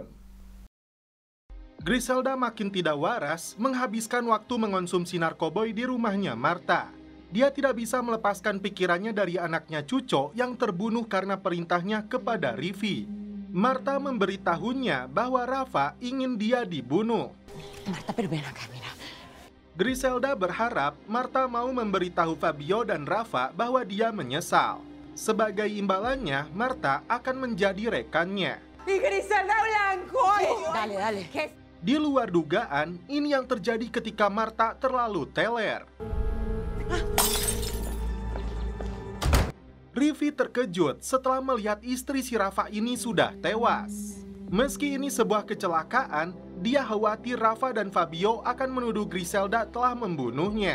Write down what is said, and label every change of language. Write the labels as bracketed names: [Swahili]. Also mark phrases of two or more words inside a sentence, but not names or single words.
[Indonesian] Griselda makin tidak waras menghabiskan waktu mengonsumsi narkoboy di rumahnya Martha. Dia tidak bisa melepaskan pikirannya dari anaknya Chucho yang terbunuh karena perintahnya kepada Rivi. Martha memberitahunya bahwa Rafa ingin dia dibunuh. [Spanish] Marta, pero ven acá, mira. [Indonesian] Griselda berharap Martha mau memberitahu Fabio dan Rafa bahwa dia menyesal. Sebagai imbalannya, Martha akan menjadi rekannya. [Spanish] Y Griselda Blanco. Dale, dale. [Indonesian] Di luar dugaan, ini yang terjadi ketika Martha terlalu teler. Rivi terkejut setelah melihat istri si Rafa ini sudah tewas. Meski ini sebuah kecelakaan, dia khawatir Rafa dan Fabio akan menuduh Griselda telah membunuhnya.